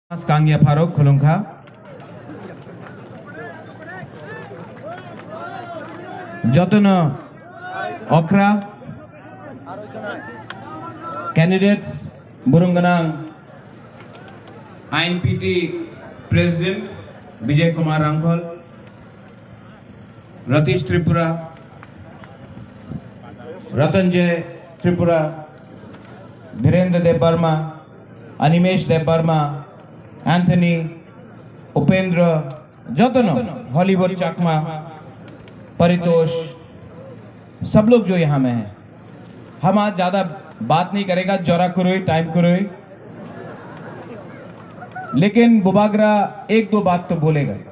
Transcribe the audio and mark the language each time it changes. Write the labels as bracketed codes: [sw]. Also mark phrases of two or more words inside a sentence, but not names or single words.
[trp] কাঙ্গিয়া ফারুক খুলুংখা যতন অকরা ক্যান্ডিডেটস বুরুঙ্গনাং আইনপিটি প্রেসিডেন্ট विजय कुमार रांखल [hi] रतीश त्रिपुरा रतनजय त्रिपुरा धीरेन्द्र देव वर्मा अनिमेश देव वर्मा एंथनी उपेंद्र जतन हॉलीवुड चकमा परितोष सब लोग जो यहाँ में हैं। हम आज ज़्यादा बात नहीं करेगा, जरा करोई टाइम करोई, लेकिन बुबागरा एक दो बात तो बोलेगा।